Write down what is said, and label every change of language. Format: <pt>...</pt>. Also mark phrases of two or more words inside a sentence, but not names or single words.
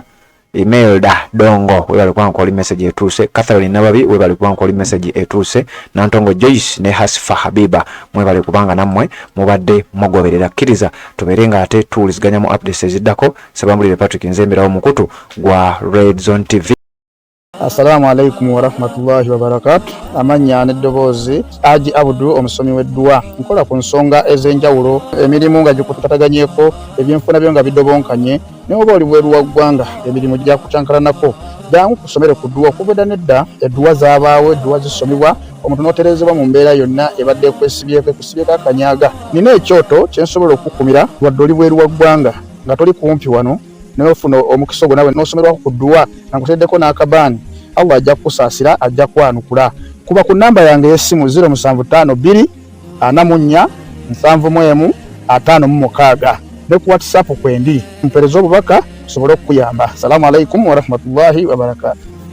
<lg>Imelda Imelda Dongo webale kubanga kwali message etuuse, Catherine Nababi webale kubanga kwali message etuuse, Nantongo Joyce ne Hasfa Habiba mwebale kubanga nammwe mubadde mugoberera. Kkiriza tuberenga ate tuwuliziganya mu updates eziddako. Sabambulire Patrick Nzemberawo mukutu gwa Red Zone TV.</lg> <ar>السلام عليكم ورحمة الله وبركاته.</ar> <lg>Amanya n'eddoboozi Haji Abdu omusomi w'eddua. Nkola ku nsonga ez'enjawulo, emirimu nga gikutataganyeko, ebyenfuna byo nga bidobonkanye, ne oba oli bweru wa ggwanga emirimu gya kucankalanako. Jangu kusomere ku ddua okubeda nedda eddua zaabaawo, eddua zisomibwa omuntu n'oterezebwa mu mbeera yonna ebadde kwesibyeko akanyaga. Nina ekyoto kye nsobola okukumira wadde oli bweru wa ggwanga nga toli kumpi wano n'ofuna omukisa ogwo nawe n'osomerwako ku ddua nga nkuteddeko n'akabaani. Allah ajja kusaasira, ajja kwanukula. Kuba ku namba yange y'essimu 0752 44 71 56 ne ku WhatsApp kwendi mpereza obubaka sobole okuyamba.</lg> <ar>السلام عليكم ورحمة الله وبركاته.</ar>